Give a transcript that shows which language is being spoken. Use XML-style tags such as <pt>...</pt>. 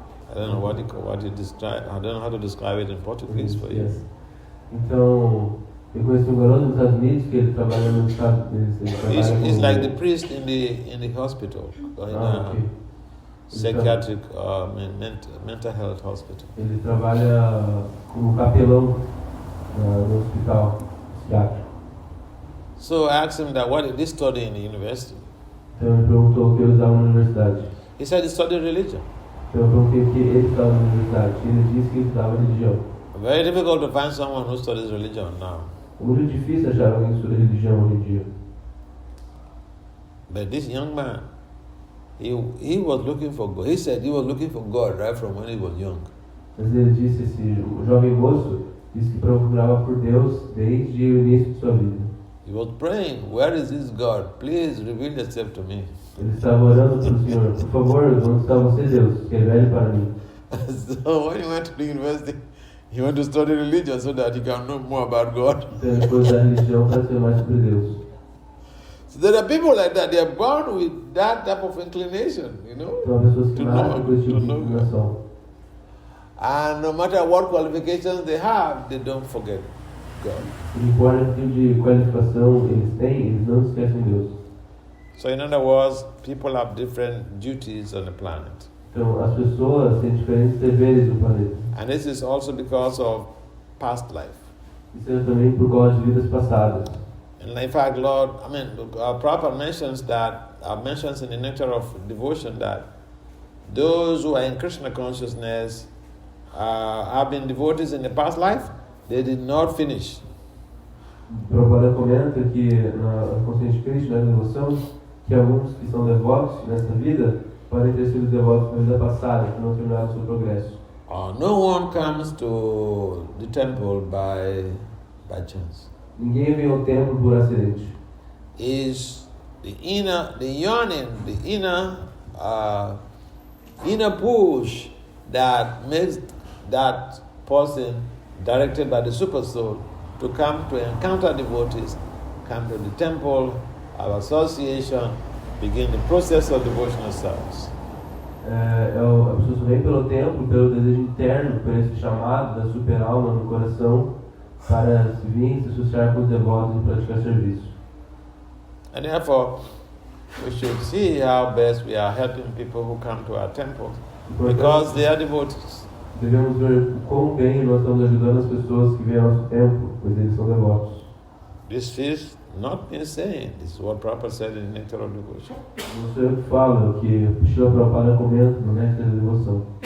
<en>I don't know what you describe. I don't know how to describe it in Portuguese for you. Yes.</en> <pt>Então, eu conheci garoto nos Estados Unidos que ele trabalha no Estado.</pt> <en>He's like the priest in the hospital, or in a psychiatric mental health hospital.</en> <pt>Ele trabalha como capelão no hospital psiquiátrico.</pt> <en>So I asked him that what did he study in the university?</en> <pt>Então ele perguntou o que ele usava na universidade.</pt> <en>He said he studied religion.</en> <pt>Então eu perguntei o que ele estava na universidade. Ele disse que ele estudava religião.</pt> <en>Very difficult to find someone who studies religion now.</en> <pt>É muito difícil achar alguém que estuda religião hoje em dia.</pt> <en>But this young man, he was looking for God. He said he was looking for God right from when he was young.</en> <pt>Mas ele disse, esse jovem moço disse que procurava por Deus desde o início de sua vida.</pt> <en>He was praying, where is this God? Please reveal yourself to me.</en> <pt>Ele estava orando para o Senhor, por favor, onde está você, Deus? Revele para mim.</pt> <en>So when he went to the university, he went to study religion so that he can know more about God.</en> <pt>Então ele foi usar a religião para saber mais sobre Deus.</pt> <en>So there are people like that. They are born with that type of inclination,</en> <pt>Então há pessoas que nascem com esse tipo de inclinação.</pt> <en>And no matter what qualifications they have, they don't forget God.</en> <pt>Não importa que tipo de qualificação eles têm, eles não esquecem Deus.</pt> <en>So in other words, people have different duties on the planet.</en> <pt>Então as pessoas têm diferentes deveres no planeta.</pt> <en>And this is also because of past life.</en> <pt>Isso é também por causa de vidas passadas.</pt> <en>And in fact, Prabhupada mentions in the Nectar of Devotion that those who are in Krishna consciousness have been devotees in the past life, they did not finish.</en> <pt>Prabhupada comenta que na consciência de Krishna, na devoção, que alguns que são devotos nessa vida podem ter sido devotos na vida passada, que não terminaram seu progresso.</pt> <en>No one comes to the temple by chance.</en> <pt>Ninguém vem ao templo por acidente.</pt> <en>Is the inner push that makes that person directed by the super soul to come to encounter devotees, come to the temple, have association, begin the process of devotional service.</en> <pt>A pessoa vem pelo templo, pelo desejo interno, por esse chamado da super alma no coração, para se vir, se associar com os devotos e praticar serviço.</pt> <en>And therefore, we should see how best we are helping people who come to our temple, because they are devotees.</en> <pt>Devemos ver o quão bem nós estamos ajudando as pessoas que vêm ao nosso templo, pois eles são devotos.</pt> <en>This is not insane. This is what Prabhupada said in the Nectar of Devotion.</en> <pt>Não sei o que fala, o que Srila Prabhupada comenta no Nectar da Devoção.</pt>